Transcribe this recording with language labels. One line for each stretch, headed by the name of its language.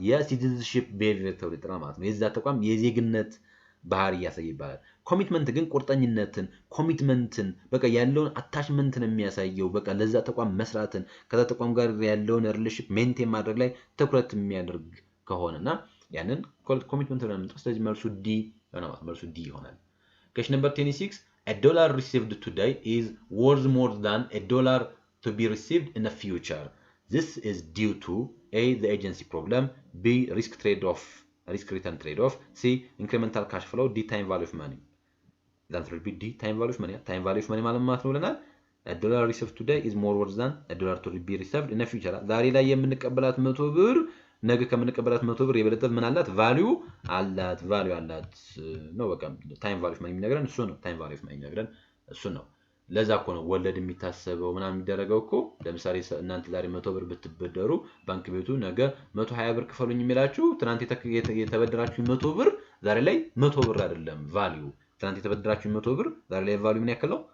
Amharic: የሲቲዝንሺፕ ቢሄቪየር ተብሎ ይጠራል ማለት ነው። የዛ ተቋም የዜግነት ባህሪ እያሳየ ይባላል። ኮሚትመንት ግን ቁርጠኝነትን፣ ኮሚትመንትን በቃ ያለውን አታችመንትን የሚያሳየው በቃ ለዛ ተቋም መስራትን፣ ከዛ ተቋም ጋር ያለውን ሪሌሽንሺፕ ሜንቴን ማድረግ ላይ ትኩረት የሚያደርግ ከሆነና ያንን ኮሚትመንት ብለን የምንጠራው። ስለዚህ መልሱ ዲ ይሆናል ማለት መልሱ ዲ ይሆናል።
English: question number 26 a dollar received today is worth more than a dollar to be received in the future. This is due to A, the agency problem, B, risk return trade-off, C, incremental cash flow, D, time value of money. The answer will be D, time value of money. Time value of money
Amharic: ማለት ነው ብለናል።
English: a dollar received today is more worth than a dollar to be received in the future.
Amharic: ዛሬ ላይ የምንቀበላት 100 ብር ነገ ከምንቀበላት 100 ብር የበለጠ ምን አላት? ቫልዩ አላት ነው። በቃ ታይም ቫልዩ ኦፍ መኒ የሚነግረን እሱ ነው። ታይም ቫልዩ ኦፍ መኒ የሚነግረን እሱ ነው። ለዛ እኮ ነው ወለድ የሚታሰበው ምናምን የሚደረገው እኮ። ለምሳሌ እናንተ ዛሬ 100 ብር ብትበደሩ ባንክ ቤቱ ነገ 120 ብር ክፈሉኝ የሚላችሁ ትናንት የተበደራችሁ 100 ብር ዛሬ ላይ 100 ብር አይደለም ቫልዩ። ትናንት የተበደራችሁ 100 ብር ዛሬ ላይ ቫልዩ ምን ያክል ነው?